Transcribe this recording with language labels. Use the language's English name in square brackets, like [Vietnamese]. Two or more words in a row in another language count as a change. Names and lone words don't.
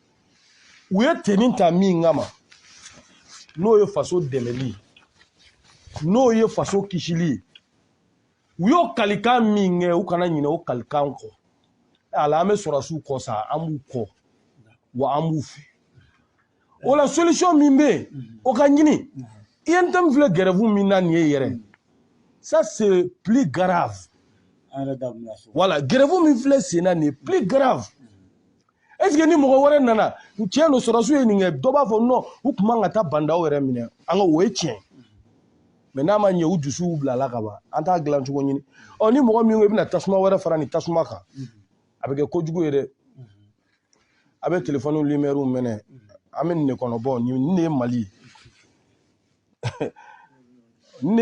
[Bambara] u ye tenni ta min kama n'o ye faso dɛmɛli n'o ye faso kisili u y'o kalikan min kɛ u kana ɲinɛ o kalikan kɔ ala an bɛ sɔrɔsiw kɔ sa an b'u kɔ wa an b'u fɛ o la solution min bɛ yen o ka ɲini INTM filɛ grève min na nin ye yɛrɛ [French] ça c'est plus grave voilà [Bambara] grève min filɛ sen na nin ye [French] plus grave est-ce que [Bambara] ni mɔgɔ wɛrɛ nana tiɲɛ don sɔrɔsiw ye nin kɛ dɔ b'a fɔ non u tun man ka taa bandaw yɛrɛ minɛ an ka o ye tiɲɛ mais n'a ma ɲɛ u dusuw bilala ka ban an t'a dilan cogo ɲini ni mɔgɔ min ko i bɛna tasuma wɛrɛ fara nin tasuma kan a bɛ kɛ kojugu ye dɛ a bɛ [French] téléphone lumière [Bambara] minɛ an bɛ nin de kɔnɔ bɔ nin de ye Mali ye nin de